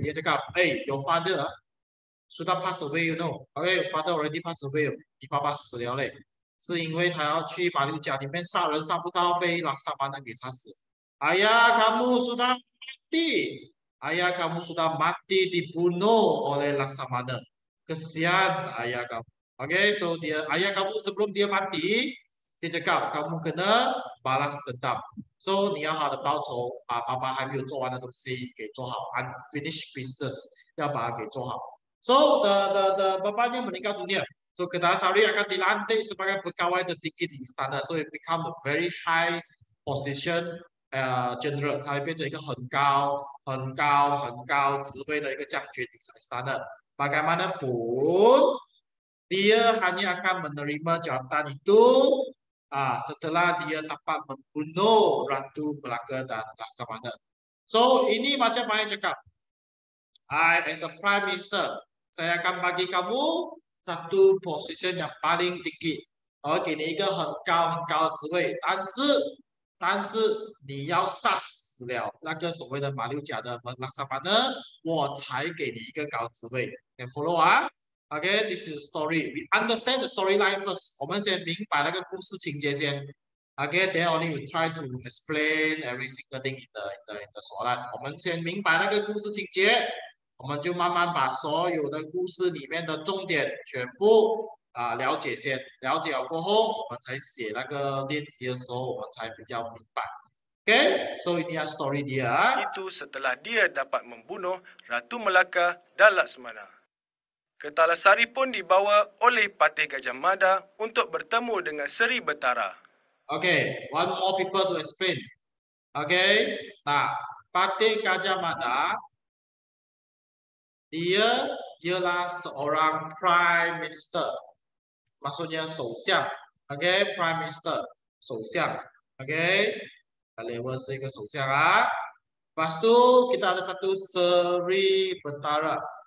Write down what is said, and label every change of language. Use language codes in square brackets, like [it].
[ms] Dia cakap, [en] "Hey, your father sudah pass away, you know. Okay, your father already pass away. [zh] 你爸爸死了嘞，是因为他要去马六甲里面杀人杀不到，被拉萨巴那给杀死。 [ms] Ayah kamu sudah mati. Ayah kamu sudah mati dibunuh oleh Laksamana. Kesian ayah kamu. So ayah kamu sebelum dia mati, dia cakap kamu kena balas dendam. [zh] So 你要好的报仇，把爸爸还没有做完的东西给做好 ， [en] unfinished business [zh] 要把它给做好。 [ms] So bapaknya meninggal dunia. So Kertajasari akan dilantik sebagai pegawai tertinggi di istana. [en] So it become a very high position general， [zh] 他会变成一个很高、很高、很高职位的一个将军 [ms] di istana. Bagaimanapun dia hanya akan menerima jawatan itu setelah dia dapat membunuh Ratu Melaka dan Laksamana. [zh] So [ms] ini macam saya cakap, [en] I as a Prime Minister, [ms] saya akan bagi kamu satu position yang paling tinggi， [zh] 给你一个很高很高的职位，但是你要杀死了那个所谓的马六甲的拉萨巴呢，我才给你一个高职位。 [en] Can follow 啊？This is the story. We understand the storyline first. [zh] 我们先明白那个故事情节先。 [en] Then only we try to explain every single thing in the 索兰。 [zh] 我们先明白那个故事情节，我们就慢慢把所有的故事里面的重点全部了解先，了解了过后，我们才写那个练习的时候，我们才比较明白。 [ms] So ini story dia. Itu setelah dia dapat membunuh Ratu Melaka dan Laksmana. Kertajasari pun dibawa oleh Patih Gajah Mada untuk bertemu dengan Seri Betara. [en] One more people to explain. [ms] Nah, Patih Gajah Mada dia ialah seorang Prime Minister. Maksudnya 首相 Prime Minister 首相 level [zh] 是一个首相 [ms] Lepas tu kita ada satu Seri Betara.